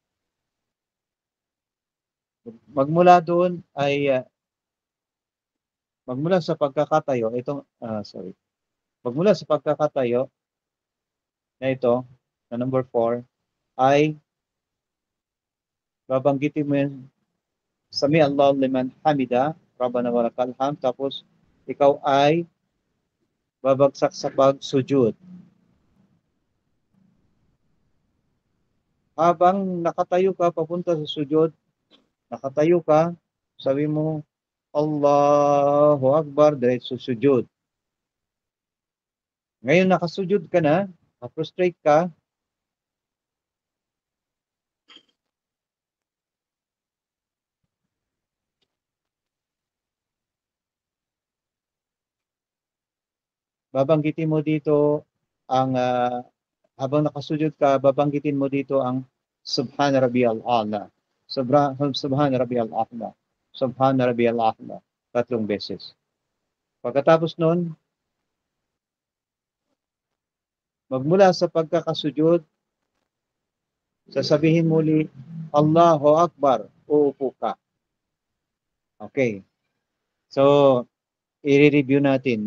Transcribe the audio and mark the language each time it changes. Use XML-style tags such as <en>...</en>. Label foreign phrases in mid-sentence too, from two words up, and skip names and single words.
<tl>Magmula doon ay magmula sa pagkakatayo, magmula sa pagkakatayo na ito, na number 4, ay babanggitin mo yan,</tl> <ar>سمع الله لمن حمده، ربنا ولك الحمد,</ar> <tl>tapos ikaw ay babagsak sa pagsujud. Habang nakatayo ka papunta sa sujud, nakatayo ka, sabi mo,</tl> <ar>الله أكبر,</ar> <tl>diretso sujud. Ngayon nakasujud ka na, prostrate ka, babanggitin mo dito ang habang nakasujud ka, babanggitin mo dito ang</tl> <ar>سبحان ربي الأعلى. سبحان ربي الأعلى. سبحان ربي الأعلى.</ar> <tl>3 beses. Pagkatapos nun, magmula sa pagkakasujud, sasabihin muli,</tl> <ar>الله أكبر,</ar> <tl>uupo ka. Okay. So, i-review natin.</tl>